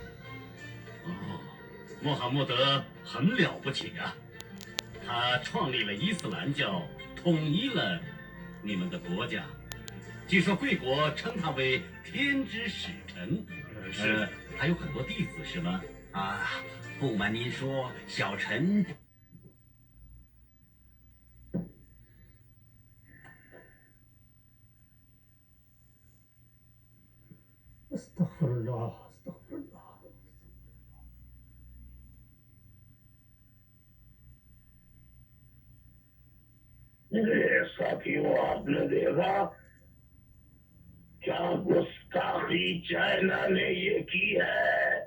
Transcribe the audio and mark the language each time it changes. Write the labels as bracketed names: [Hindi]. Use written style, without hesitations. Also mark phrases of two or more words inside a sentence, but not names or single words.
[Chinese] 穆罕默德很了不起啊，他创立了伊斯兰教，统一了你们的国家。据说贵国称他为天之使臣，是还有很多弟子是吗？啊，不瞒您说，小臣 [Arabic] أستغفر الله، أستغفر الله. [Hindi] मेरे साथियों, आपने देखा क्या गुस्ताखी चाइना ने ये की है।